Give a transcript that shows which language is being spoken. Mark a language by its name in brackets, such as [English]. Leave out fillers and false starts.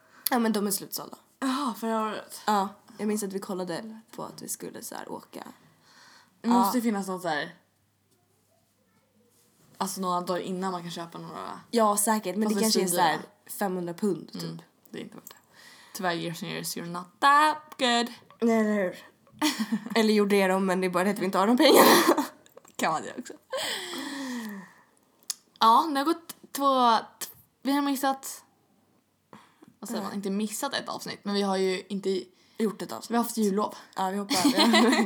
[Swedish] Ja, men de är slutsålda. Jaha, förra året. Ja, jag minns att vi kollade på att vi skulle så här åka. Det måste ju finnas något där. Alltså några dagar innan man kan köpa några. Ja, säkert. Men det kanske är såhär 500 pund typ. Mm, det är inte värt det. Tyvärr, [English] Years and Years, you're not that good. [Swedish] Nej, eller hur? Eller gjorde det dem, men det är bara att vi inte har de pengarna. Kan man det också. Ja, nu har gått två... Vi har missat... Vad säger man? Inte missat ett avsnitt, men vi har ju inte... Gjort ett avsnitt. Vi har haft jullov. Ja, vi hoppar över